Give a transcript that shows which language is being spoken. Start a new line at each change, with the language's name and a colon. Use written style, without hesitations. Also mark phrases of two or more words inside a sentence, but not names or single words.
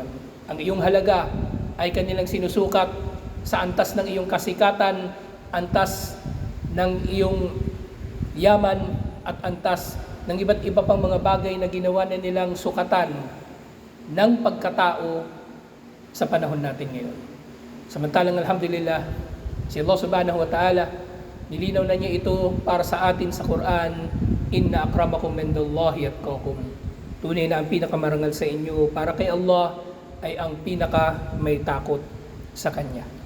Filipino: Ang iyong halaga ay kanilang sinusukat sa antas ng iyong kasikatan, antas ng iyong yaman, at antas ng iba't iba pang mga bagay na ginawa na nilang sukatan ng pagkatao sa panahon natin ngayon. Samantalang alhamdulillah, si Allah
Arabic: سبحانه وتعالى,
Filipino: nilinaw na niya ito para sa atin sa Quran,
Arabic: إن أكرمكم عند الله أتقاكم.
Filipino: Tunay na ang pinakamarangal sa inyo para kay Allah ay ang pinaka may takot sa Kanya.